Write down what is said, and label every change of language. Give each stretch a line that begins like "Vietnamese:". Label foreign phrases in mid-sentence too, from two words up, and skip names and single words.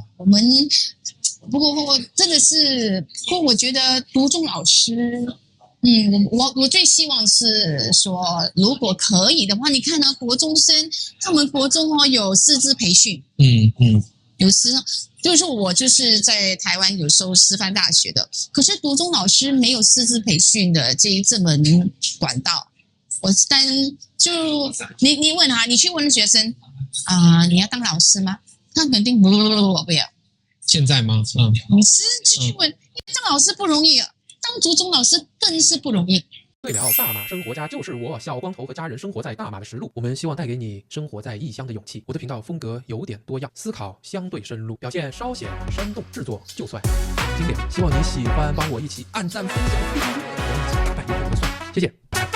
Chinese: 我們不過真的是，不過我覺得讀中老師，我最希望是說，如果可以的話，你看呢，國中生他們國中有師資培訓，有就是我就是在台灣有收師範大學的，可是讀中老師沒有師資培訓的這門管道。你問他，你去問學生你要當老師嗎？他肯定不要。現在嗎？你是去問，當老師不容易，當讀中老師更是不容易。对了，大马生活家就是我小光头和家人生活在大马的实录。我们希望带给你生活在异乡的勇气。我的频道风格有点多样，思考相对深入，表现稍显生动，制作就算经典。希望你喜欢，帮我一起按赞、分享、订阅，我们一起打败一个不算。谢谢。